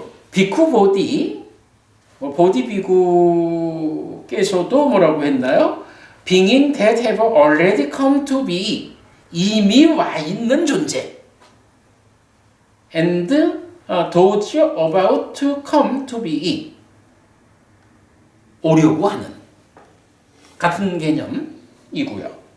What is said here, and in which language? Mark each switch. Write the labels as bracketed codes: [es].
[ko] 비쿠 보디 비구께서도 뭐라고 했나요? [en] Being that have already come to be [ko] 이미 와 있는 존재 [en] and those about to come to be. [ko] 오려고 하는 같은 개념이고요.